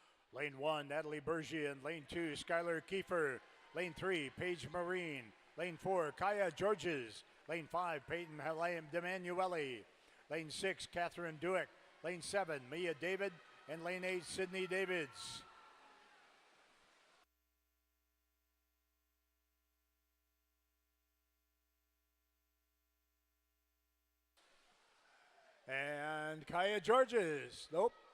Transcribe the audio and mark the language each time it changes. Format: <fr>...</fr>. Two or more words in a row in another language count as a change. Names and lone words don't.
<en>Lane 1, Natalie Bergian. Lane 2, Skylar Kiefer. Lane 3, Paige Marine. Lane 4, Kaya Georges. Lane 5, Peyton Halim Demanuele. Lane 6, Catherine Duick. Lane 7, Mia David. And lane 8, Sydney Davids. And Kaya Georges. Nope.</en>